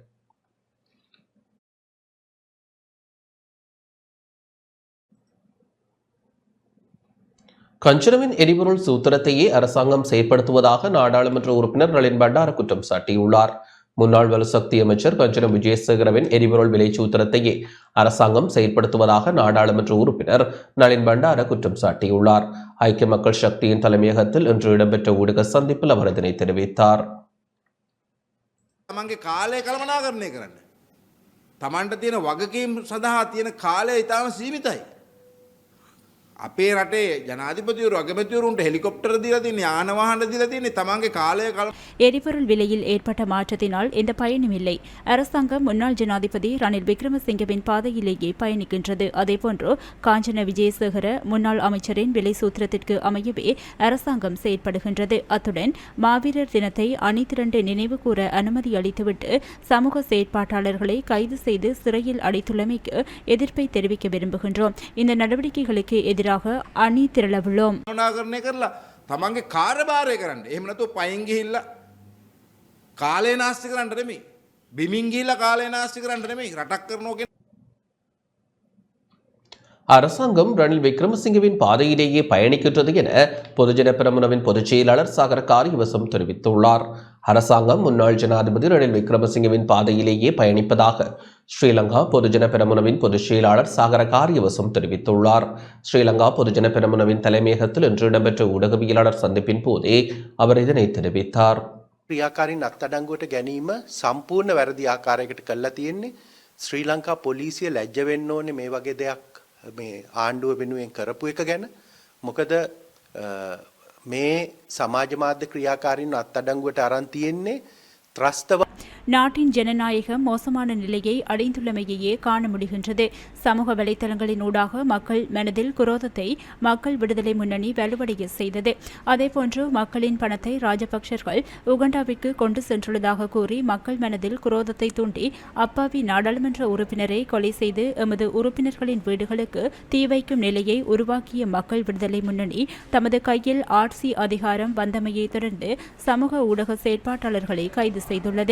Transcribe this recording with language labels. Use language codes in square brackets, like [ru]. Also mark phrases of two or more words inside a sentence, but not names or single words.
[ta] கஞ்சனவின் எரிபொருள் சூத்திரத்தையே அரசாங்கம் செயற்படுத்துவதாக நாடாளுமன்ற உறுப்பினர் நளின் பண்டார குற்றம் சாட்டியுள்ளார். முன்னாள் வலுசக்தி அமைச்சர் கஞ்சனம் விஜயசேகரவின் எரிபொருள் விலை சூத்திரத்தையே அரசாங்கம் செயற்படுத்துவதாக நாடாளுமன்ற உறுப்பினர் நளின் பண்டார குற்றம் சாட்டியுள்ளார். ஐக்கிய மக்கள் சக்தியின் தலைமையகத்தில் இன்று இடம்பெற்ற ஊடக சந்திப்பில் அவர் இதனை தெரிவித்தார். [si] තමන්ගේ කාලය කළමනාකරණය කරන්න. තමන්ට තියෙන වගකීම් සඳහා තියෙන කාලය ඉතාම සීමිතයි. අපේ රටේ ජනාධිපතිවරු අගමැතිවරුන්ට හෙලිකොප්ටර් දීලා තියෙන්නේ, යාන වාහන දීලා තියෙන්නේ. තමන්ගේ කාලය [ta] எரிபொருள் விலையில் ஏற்பட்ட மாற்றத்தினால் எந்த பயனும் இல்லை. அரசாங்கம் முன்னாள் ஜனாதிபதி ரணில் விக்ரமசிங்கவின் பாதையிலேயே பயணிக்கின்றது. அதேபோன்று காஞ்சன விஜயசேகர முன்னாள் அமைச்சரின் விலை சூத்திரத்திற்கு அமையவே அரசாங்கம் செயற்படுகின்றது. அத்துடன் மாவீரர் தினத்தை அணிதிரண்டு நினைவு கூற அனுமதி அளித்துவிட்டு சமூக செயற்பாட்டாளர்களை கைது செய்து சிறையில் அடைத்துள்ளமைக்கு எதிர்ப்பை தெரிவிக்க விரும்புகின்றோம். இந்த நடவடிக்கைகளுக்கு எதிராக அணி திரளவுள்ளோம். [si] කළමනාකරණය කරලා තමන්ගේ කාර්යභාරය කරන්න. එහෙම නැතුව පයින් ගිහිල්ලා කාලය නාස්ති කරන්න නෙමෙයි. බිමින් ගිහිල්ලා කාලය නාස්ති කරන්න නෙමෙයි. රටක් කරනවා. [ta] அரசாங்கம் ரணில் விக்ரமசிங்கவின் பாதையிலேயே பயணிக்கின்றது என பொதுஜன பெரமுனவின் பொதுச் செயலாளர் சாகர காரியவசம் தெரிவித்துள்ளார். அரசாங்கம் முன்னாள் ஜனாதிபதி ரணில் விக்ரமசிங்கவின் பாதையிலேயே பயணிப்பதாக ஸ்ரீலங்கா பொதுஜன பெரமுனவின் பொதுச் செயலாளர் சாகர காரியவசம் தெரிவித்துள்ளார். ஸ்ரீலங்கா பொதுஜன பெரமுனவின் தலைமையகத்தில் இன்று இடம்பெற்ற ஊடகவியலாளர் சந்திப்பின் போதே அவர் இதனை தெரிவித்தார். [si] ක්‍රියාකාරීන් අත්අඩංගුවට ගැනීම සම්පූර්ණ වැරදි ආකාරයකට කළා තියෙන්නේ. ශ්‍රී ලංකා පොලිසිය ලැජ්ජ වෙන්න ඕනේ මේ වගේ දෙයක් මේ ආණ්ඩුව වෙනුවෙන් කරපු එක ගැන. මොකද මේ සමාජ මාධ්‍ය ක්‍රියාකාරීන් අත්අඩංගුවට අරන් තියෙන්නේ ත්‍රස්තවා [ta] நாட்டின் ஜனநாயகம் மோசமான நிலையை அடைந்துள்ளமையே காண முடிகின்றது. சமூக வலைதளங்களின் ஊடாக மக்கள் மனதில் குரோதத்தை மக்கள் விடுதலை முன்னணி வலுவடைய செய்தது. அதேபோன்று மக்களின் பணத்தை ராஜபக்சர்கள் உகண்டாவிற்கு கொண்டு சென்றுள்ளதாக கூறி மக்கள் மனதில் குரோதத்தை தூண்டி அப்பாவி நாடாளுமன்ற உறுப்பினரை கொலை செய்து எமது உறுப்பினர்களின் வீடுகளுக்கு தீ வைக்கும் நிலையை உருவாக்கிய மக்கள் விடுதலை முன்னணி தமது கையில் ஆட்சி அதிகாரம் வந்தமையை தொடர்ந்து சமூக ஊடக செயற்பாட்டாளர்களை கைது செய்துள்ளது.